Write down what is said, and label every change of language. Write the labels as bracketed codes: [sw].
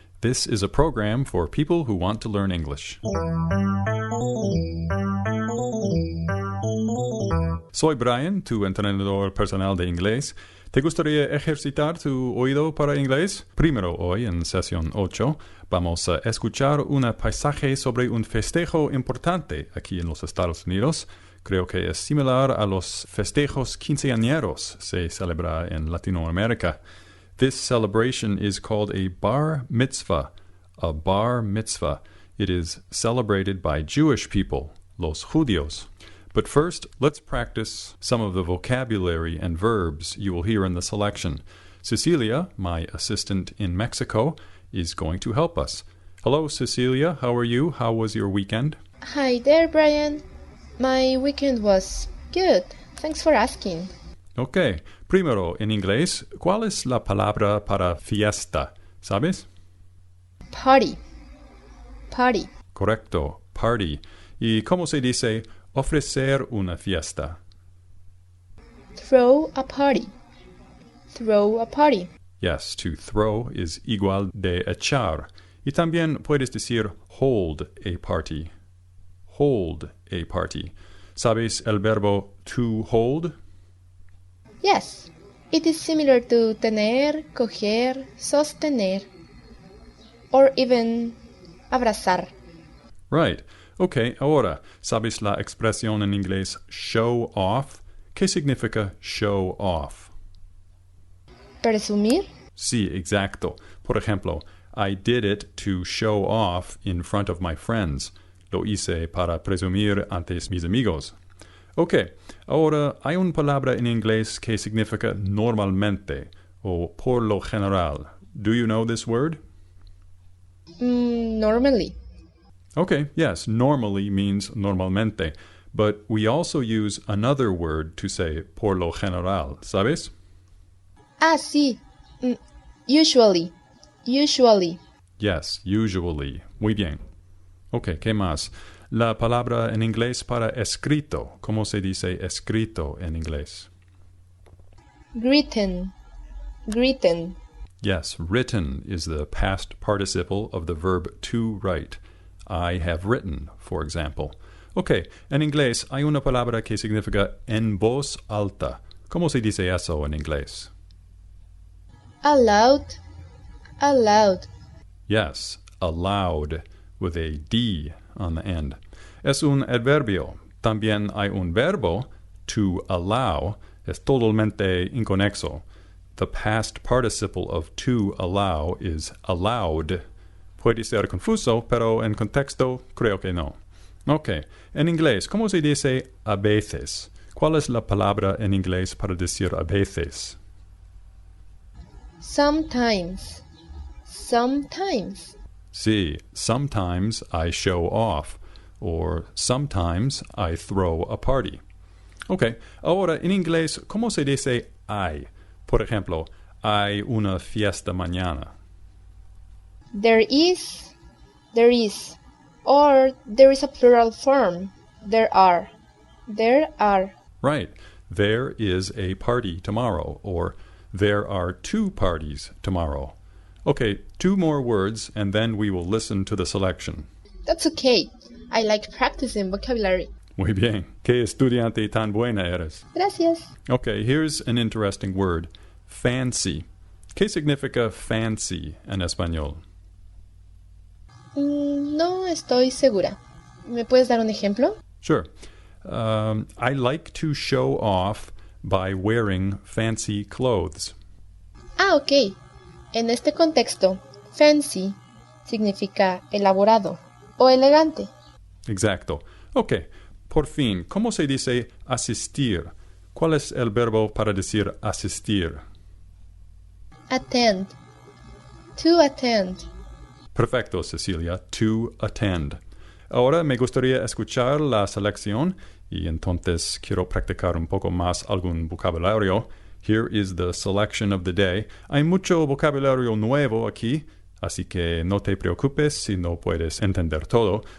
[en] This is a program for people who want to learn English. [es] Soy Brian, tu entrenador personal de inglés. ¿Te gustaría ejercitar tu oído para inglés? Primero hoy, en Sesión 8, vamos a escuchar un paisaje sobre un festejo importante aquí en los Estados Unidos. Creo que es similar a los festejos quinceañeros se celebra en Latinoamérica. [en] This celebration is called a bar mitzvah. A bar mitzvah. It is celebrated by Jewish people, [es] los judíos. [en] But first, let's practice some of the vocabulary and verbs you will hear in the selection. Cecilia, my assistant in Mexico, is going to help us. Hello, Cecilia. How are you? How was your weekend? Hi there, Brian. My weekend was good. Thanks for asking. Ok. [es] Primero, en inglés, ¿cuál es la palabra para fiesta? ¿Sabes? [en] Party. Party. [es] Correcto. Party. ¿Y cómo se dice ofrecer una fiesta? [en] Throw a party. Throw a party. Yes, to throw is [es] igual de echar. Y también puedes decir hold a party. [en] Hold a party. [es] ¿Sabes el verbo [en] to hold? Yes, it is similar to tener, coger, sostener, or even abrazar. Right. [es] Ok, ahora, ¿sabes la expresión en inglés show off? ¿Qué significa show off? ¿Presumir? Sí, exacto. Por ejemplo, [en] I did it to show off in front of my friends. [es] Lo hice para presumir ante mis amigos. Ok, ahora hay una palabra en inglés que significa normalmente o por lo general. [en] Do you know this word? Normally. Okay, yes, normally means normalmente, but we also use another word to say por lo general, [es] ¿sabes? Ah, sí. [en] Usually. Usually. Yes, usually. [es] Muy bien. Ok, ¿qué más? La palabra en inglés para escrito. ¿Cómo se dice escrito en inglés? [en] Written. Written. Yes, written is the past participle of the verb to write. I have written, for example. [es] Ok, en inglés hay una palabra que significa en voz alta. ¿Cómo se dice eso en inglés? [en] Aloud. Aloud. Yes, aloud, with a D on the end. [es] Es un adverbio. También hay un verbo, to allow, es totalmente inconexo. [en] The past participle of to allow is allowed. [es] Puede ser confuso, pero en contexto creo que no. Ok, en inglés, ¿cómo se dice a veces? ¿Cuál es la palabra en inglés para decir a veces? [en] Sometimes. Sometimes. Sí, sometimes I show off, or sometimes I throw a party. [es] Ok, ahora en inglés, ¿cómo se dice hay? Por ejemplo, hay una fiesta mañana. [en] There is, or there is a plural form. There are. Right. There is a party tomorrow, or there are two parties tomorrow. Okay, two more words, and then we will listen to the selection. That's okay. I like practicing vocabulary. [es] Muy bien. ¿Qué estudiante tan buena eres? Gracias. [en] Okay, here's an interesting word. Fancy. [es] ¿Qué significa fancy en español? No estoy segura. ¿Me puedes dar un ejemplo? [en] Sure. I like to show off by wearing fancy clothes. [es] Ah, ok. En este contexto, fancy significa elaborado o elegante. Exacto. Ok. Por fin, ¿cómo se dice asistir? ¿Cuál es el verbo para decir asistir? [en] Attend. To attend. Perfecto, Cecilia. To attend. [es] Ahora me gustaría escuchar la selección y entonces quiero practicar un poco más algún vocabulario. [en] Here is the selection of the day. [es] Hay mucho vocabulario nuevo aquí, así que no te preocupes si no puedes entender todo.